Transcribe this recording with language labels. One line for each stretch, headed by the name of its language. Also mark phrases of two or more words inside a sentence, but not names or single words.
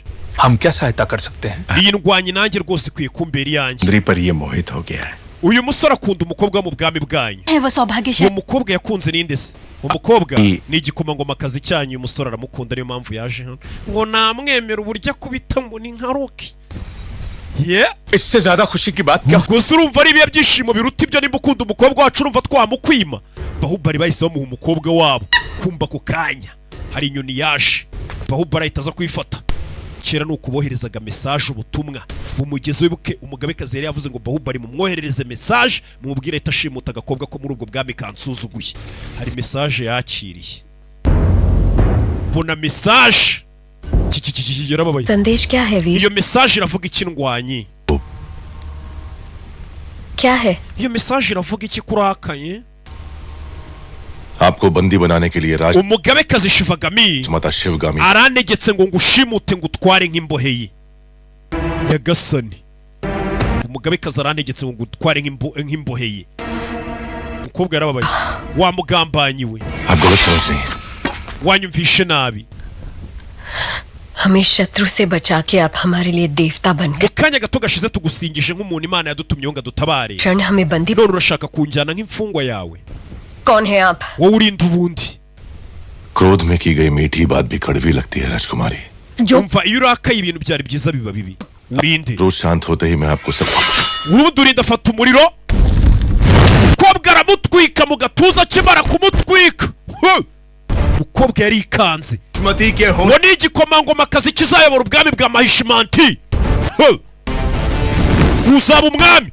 Kinyarwanda: Iyi ndwanyi nanjye rwose kwiye kumbera yanjye. Uyu musore akunda umukobwa mu bwami bwanyu. Uwo mukobwa yakunze ninde se? Umukobwa ni igikomangomakazi cyanyu. Uyu musore aramukunda, niyo mpamvu yaje hano ngo namwemera uburyo akubita ngo ni nka Rocky.
Hindi: इससे ज्यादा खुशी की बात क्या.
Kinyarwanda: Gusa urumva ari ibihe byishimo biruta ibyo. Nimba ukunda umukobwa wacu urumva twamukwima. Baahubali bahise bamuha umukobwa wabo. Kumba ku kanya hari inyoni yaje, Baahubali ahita aza kwifata. Kera ni ukuboherezaga message, ubutumwa bumugeze. Wibuke umugabekazi yari yavuze ngo Baahubali mumwoherereze message, mumubwire ahita ashimuta agakobwa ko muri ubwo bwami kansuzuguye. Hari message yakiriye, bona message yarababaye.
Hindi: संदेश क्या है वीर.
Kinyarwanda: Iyo message iravuga iki ndwanyi?
Hindi: क्या है.
Kinyarwanda: Iyo message iravuga iki kurakaye?
Hindi: आपको बंदी बनाने के लिए राज
Kinyarwanda: umugabekazi Shivagami aranegetse ngo ngushimute ngo utware nk'imbohe ye. Nyagasani, umugabekazi aranegetse ngo utware nk'imbohe ye. Umukobwa yarababaye. Wa mugambanyi we, wanyumvishe nabi.
Hindi: हमें शत्रु से बचा के आप हमारे लिए देवता बन गए.
Kinyarwanda: Mukanya gato gashize tugusingije nk'umuntu Imana yadutumye ngo dutabare.
Hindi: क्षण हमें बंदी.
Kinyarwanda: None urashaka kunjyana nk'imfungwa yawe.
Hindi: कौन है आप.
Kinyarwanda: Wowe urinde ubundi.
Hindi: क्रोध में की गई मीठी बात भी कड़वी लगती है राजकुमारी.
Kinyarwanda: Umva iyo urakaye ibintu byari byiza biba bibi. Urinde.
Hindi: रोज शांत होते ही मैं आपको सब.
Kinyarwanda: Urundi urinda afata umuriro. Mukobwa aramutwika mu gatuza kimara kumutwika. Mukobwa yarikanze. Ngo ni igikomangomakazi kizayobora ubwami bwa Mahishmati. Uzaba umwami.